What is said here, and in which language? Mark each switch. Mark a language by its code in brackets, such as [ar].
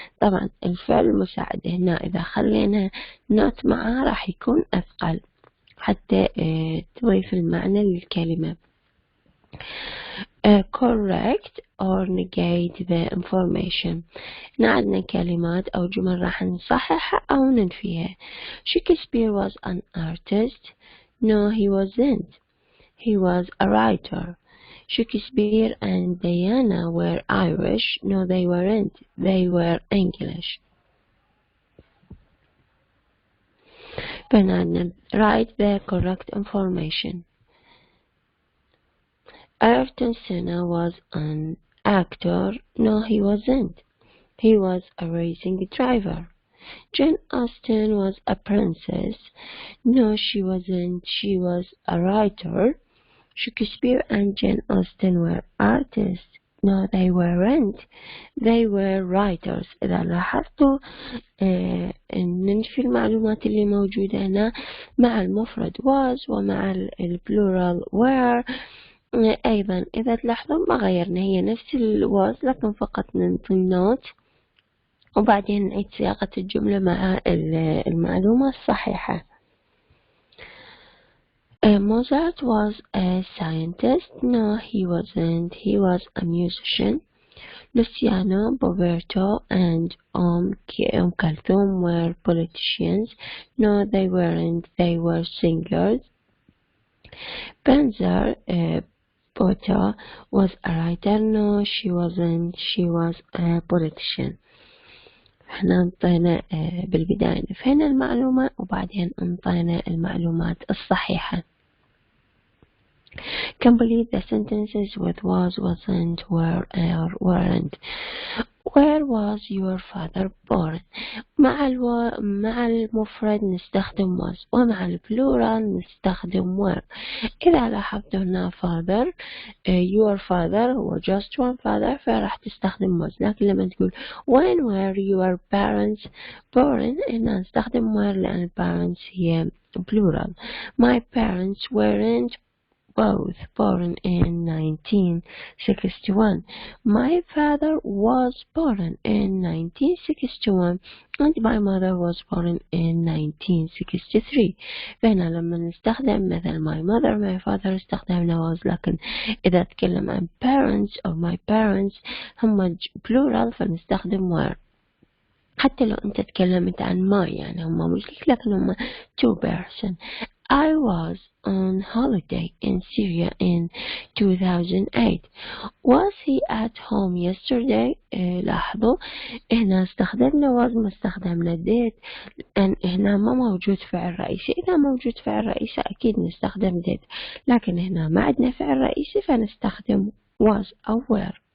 [ar] طبعا الفعل المساعد هنا إذا خلينا نوت معه راح يكون أثقل حتى تضيف المعنى للكلمة. [en] correct or negate the information. [ar] عندنا كلمات أو جمل راح نصححها أو ننفيها. [en] Shakespeare was an artist. No, he wasn't. He was a writer. Shakespeare and Diana were Irish. No, they weren't. They were English. [ar] فنعندنا [en] write the correct information. Ayrton Senna was an actor. No, he wasn't. He was a racing driver. Jane Austen was a princess. No, she wasn't. She was a writer. Shakespeare and Jane Austen were artists. No, they weren't. They were writers. [ar] إذا لاحظتوا ننفي المعلومات اللي موجودة هنا مع المفرد was ومع البلورال were. أيضا إذا تلاحظوا ما غيرنا، هي نفس was لكن فقط ننطي النوت وبعدين نعيد صياغة الجملة مع المعلومة الصحيحة. [en] Mozart was a scientist. No, he wasn't. He was a musician. Luciano, Roberto, and Kulthum were politicians. No, they weren't. They were singers. Benzer Bota was a writer. No, she wasn't. She was a politician. [ar] احنا انطينا بالبداية نفينا المعلومة وبعدين انطينا المعلومات الصحيحة. [en] Complete the sentences with was, wasn't, were, or weren't. Where was your father born? [ar] مع المفرد نستخدم was ومع البلورال نستخدم were. إذا لاحظتوا هنا [en] father your father [ar] هو [en] just one father [ar] فراح تستخدم was، لكن لما تقول [en] when were your parents born [ar] هنا نستخدم were لأن parents هي plural. [en] My parents weren't both born in 1961. My father was born in 1961 and my mother was born in 1963. [ar] فهنا لما نستخدم مثل [en] my mother my father [ar] استخدمنا was، لكن إذا تكلم عن [en] parents or my parents [ar] هم plural فنستخدم were. حتى لو أنت تكلمت عن my يعني هم مش لكن هم [en] two person. I was on holiday in Syria in 2008. Was he at home yesterday? [ar] لاحظوا هنا استخدمنا was ما استخدمنا did، لأن هنا ما موجود فعل رئيسي. إذا موجود فعل رئيسي أكيد نستخدم did، لكن هنا ما عندنا فعل رئيسي فنستخدم was أو were.